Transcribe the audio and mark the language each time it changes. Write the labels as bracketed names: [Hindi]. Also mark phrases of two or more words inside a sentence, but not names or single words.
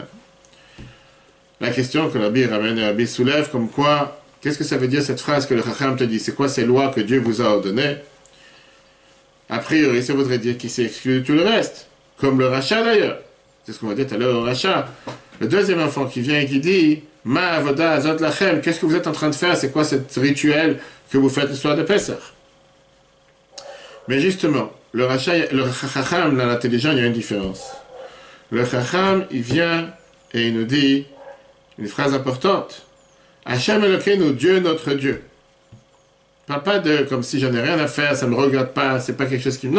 [French] La question que le Rabbi soulève, comme quoi, qu'est-ce que ça veut dire cette phrase que le Chacham te dit? C'est quoi ces lois que Dieu vous a ordonnées? A priori, ça voudrait dire qu'il s'est exclu de tout le reste. Comme le rachat d'ailleurs. C'est ce qu'on va dire tout à l'heure au rachat. Le deuxième enfant qui vient et qui dit [Hebrew] מה עבודה הזאת לכם, [French] qu'est-ce que vous êtes en train de faire? C'est quoi ce rituel que vous faites le soir de Pessah? Mais justement, le chacham, l'intelligent, il y a une différence. Le chacham, il vient et il nous dit une phrase importante. [Hebrew] השם אלוקינו, [French] Dieu notre Dieu. Parle pas de comme si j'en ai rien à faire, ça me regarde pas, c'est pas quelque chose qui...